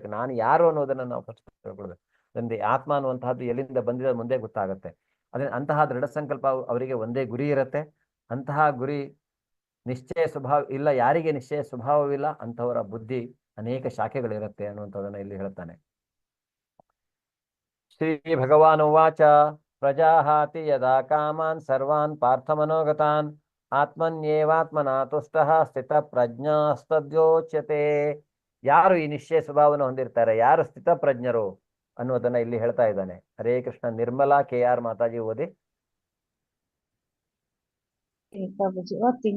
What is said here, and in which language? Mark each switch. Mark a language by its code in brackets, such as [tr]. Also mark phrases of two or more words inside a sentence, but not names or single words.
[kn] ನಾನು ಯಾರು ಅನ್ನೋದನ್ನ ನಾವು ಫಸ್ಟ್ ತಿಳ್ಕೊಳ್ಬೇಕು. ತಂದೆ ಆತ್ಮ ಅನ್ನುವಂತಹದ್ದು ಎಲ್ಲಿಂದ ಬಂದಿದೆ ಮುಂದೆ ಗೊತ್ತಾಗುತ್ತೆ. ಅದೇ ಅಂತಹ ದೃಢ ಸಂಕಲ್ಪ ಅವರಿಗೆ ಒಂದೇ ಗುರಿ ಇರುತ್ತೆ. ಅಂತಹ ಗುರಿ ನಿಶ್ಚಯ ಸ್ವಭಾವ ಇಲ್ಲ. ಯಾರಿಗೆ ನಿಶ್ಚಯ ಸ್ವಭಾವವಿಲ್ಲ ಅಂತವರ ಬುದ್ಧಿ ಅನೇಕ ಶಾಖೆಗಳಿರುತ್ತೆ ಅನ್ನುವಂಥದ್ದನ್ನ ಇಲ್ಲಿ ಹೇಳ್ತಾನೆ. [sa] ಶ್ರೀ ಭಗವಾನ್ ಉವಾಚ ಪ್ರಜಾಹಾತಿ ಯದಾ ಕಾಮಾನ್ ಸರ್ವಾನ್ ಪಾರ್ಥ ಮನೋಗತಾನ್ ಆತ್ಮನ್ಯೇವಾತ್ಮನಾ ತುಷ್ಟಃ ಸ್ಥಿತ ಪ್ರಜ್ಞಾಸ್ತದ್ಯೋಚ್ಯತೆ. [kn] ಯಾರು ಈ ನಿಶ್ಚಯ ಸ್ವಭಾವವನ್ನು ಹೊಂದಿರ್ತಾರೆ, ಯಾರು ಸ್ಥಿತ ಪ್ರಜ್ಞರು ಅನ್ನೋದನ್ನ ಇಲ್ಲಿ ಹೇಳ್ತಾ ಇದ್ದಾನೆ. ಹರೇ ಕೃಷ್ಣ. ನಿರ್ಮಲಾ KR ಮಾತಾಜಿ ಓದಿ. ಪ್ರಭುಜಿ ಓದ್ತೀನಿ.